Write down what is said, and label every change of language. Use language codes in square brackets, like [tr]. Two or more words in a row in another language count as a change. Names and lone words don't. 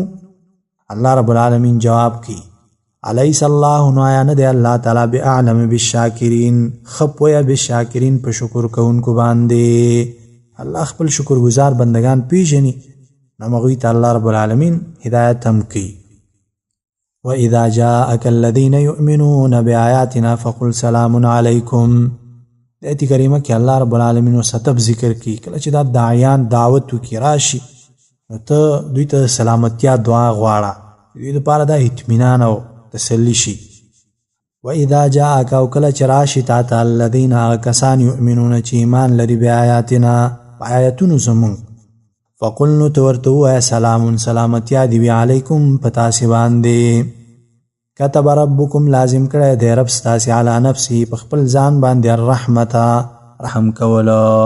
[ps] الله رب العالمین جواب کی [ar] الیس الله [ps] نو آیا نه دی الله تعالی [ar] باعلم بالشاکرین [ps] ښه پویه بالشاکرین په شکر کوونکو باندې الله خپل شکرګزار بندگان پیژني نو هغوی ته الله رب العالمین هدایت هم کوي. [ar] وَإِذَا جَاءَكَ الَّذِينَ يُؤْمِنُونَ بِآيَاتِنَا فَقُلْ سَلَامٌ عَلَيْكُمْ [ps] دې کریمه کې الله رب العالمین وسطب ذکر کی کله چې دا داعیان دعوت وکړي راشي نو ته دوی ته سلامتیا دعا غواړه دوی دپاره دا اطمینان او تسلی شي. [ar] وَإِذَا جَاءَكَ [ps] او کله چې راشي تا ته الذین هغه کسان یؤمنون چې ایمان لري بآیاتنا په آیتونو زمونږ فقل نو ته ورته ووایه سلام سلامتیا دې وي علیکم په تاسې باندې [ar] کتب ربکم [ps] لازم کړی دی رب ستاسې [ar] علی نفسه [ps] په خپل ځان باندې الرحمت رحم کولو